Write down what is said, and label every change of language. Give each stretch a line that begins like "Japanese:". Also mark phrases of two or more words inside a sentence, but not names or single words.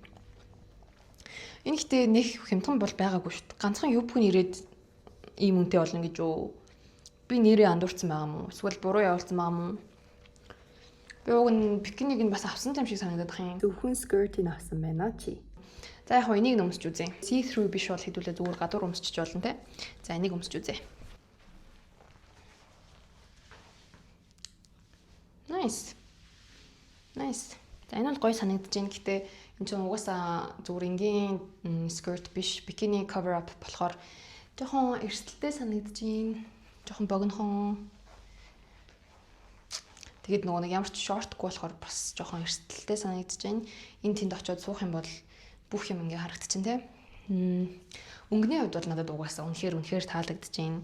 Mongolian: Энэ ихтэй нэг хямдхан бол байгаагүй шүү дээ. Ганцхан юбк нь ирээд ийм үнэтэй болно гэж юу? Би нэрээ андуурсан байгаа мó? Эсвэл буруу явуулсан байгаа мó? Би уг нь бикинийг нь бас авсан юм шиг санагдаад байгаа юм. Зөвхөн скертийг авсан байна чи. За яг хоо энийг өмсч үзье.
English: See through
Mongolian: биш бол хэдүүлээ зүгээр гадуур өмсчих болно те. За энийг өмсч үзье.
English: Nice. Nice.
Mongolian: За энэ бол гоё санагдаж байна. Гэтэ энэ ч угаасаа зүгээр энгийн skirt биш,
English: bikini cover up
Mongolian: болохоор жоохон эрсдэлтэй санагдаж байна. Жоохон богинохон. Тэгээд нөгөө нэг ямар ч шортгүй болохоор бас жоохон эрсдэлтэй санагдаж байна. Энэ тэнд очиод суух юм бол бүх юм ингээ харагдчихээн те. Өнгөний хувьд бол надад угаасаа үнэхээр таалагдаж байна.